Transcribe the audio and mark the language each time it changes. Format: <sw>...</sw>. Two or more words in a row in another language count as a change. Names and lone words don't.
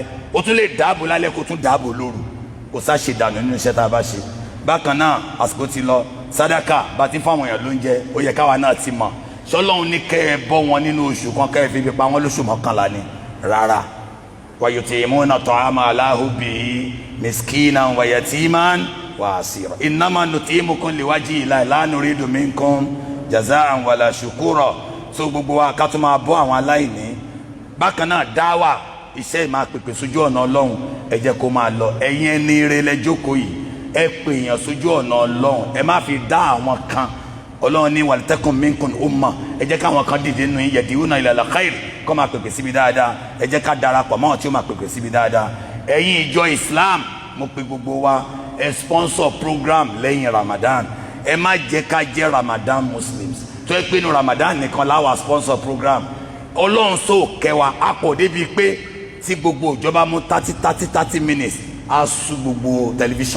<yo>O tún lè dáàbò lálẹ́ kó tún dáàbò lóru. Kò sá ṣe dànù nínú iṣẹ́ tá a bá ṣe. Bákan náà àsìkò ti lọ sàdákà bá ti fáwọn èèyàn lóúnjẹ ó yẹ káwa náà ti mọ̀. Ṣọlọ́run ní kẹ́ ẹ bọ́ wọn nínú oṣù kan kẹ́ ẹ fi pa wọn lóṣù 11 ni rárá.</yo> <ar>ويطعمون الطعام على حبه مسكينا ويتيما وأسيرا. إنما نطعمكم لوجه الله لا نريد منكم جزاء ولا شكورا.</ar> <yo>So gbogbo wa ká tún máa bọ́ àwọn aláìní. Bákan náà dáwà iṣẹ́ ìmáa pèpè sójú ọ̀nà Ọlọ́run ẹ jẹ́ kó máa lọ. Ẹ̀yin ẹni ire lẹ jókòó yìí ẹ pè èèyàn sójú ọ̀nà Ọlọ́run ẹ má fi dá àwọn kan. Ọlọ́run ní</yo> <ar>ولتكن منكم أمة</ar> <yo>ẹ jẹ́ káwọn kan dìde nínú yín</yo> <ar>يدعون إلى الخير</ar> <yo>kó máa pèpè síbi dáadáa. Ẹ jẹ́ ká darapọ̀ mọ́ tí ó máa pèpè síbi dáadáa. Ẹ̀yin ìjọ Islam mo pe gbogbo wa ẹ</yo> <en>sponsor program</en> <yo>lẹ́yìn Ramadan. ẹ má jẹ́ ká jẹ́ Ramadan Muslims tó yẹ pé inú Ramadan nìkan láwa</yo> <en>sponsor program.</en> <yo>Ọlọ́run sọ kẹwàá apọ̀ débi pé tí gbogbo ìjọba mú 30 minutes á sú gbogbo tẹlifíṣàn.</yo>